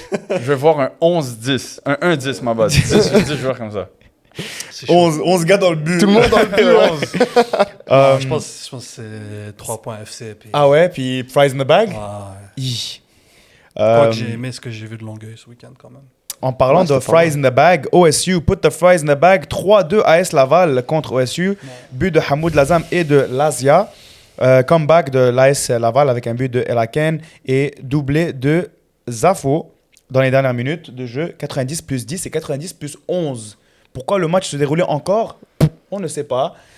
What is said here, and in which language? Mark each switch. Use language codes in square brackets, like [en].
[fr] Je vais voir un 11-10. Un 1-10, ma base. 10 joueurs comme ça. C'est chaud. 11 gars dans le but. Tout le monde dans le but. Ouais. Non, je pense que c'est 3 points FC. Puis... Ah ouais, puis [en] prize in the bag. [fr] Ah, ouais. [en] Hi. [fr] Quoi que Euh, j'ai aimé ce que j'ai vu de Longueuil ce week-end quand même. En parlant Ouais, de c'était pas [en] fries in the bag, OSU put the fries in the bag. [fr] 3-2 AS Laval contre OSU. But de Hamoud Lazam et de Lazia. Comeback de l'AS Laval avec un but de Elaken et doublé de Zafo dans les dernières minutes de jeu. 90 plus 10 et 90 plus 11. Pourquoi le match se déroulait encore? On ne sait pas.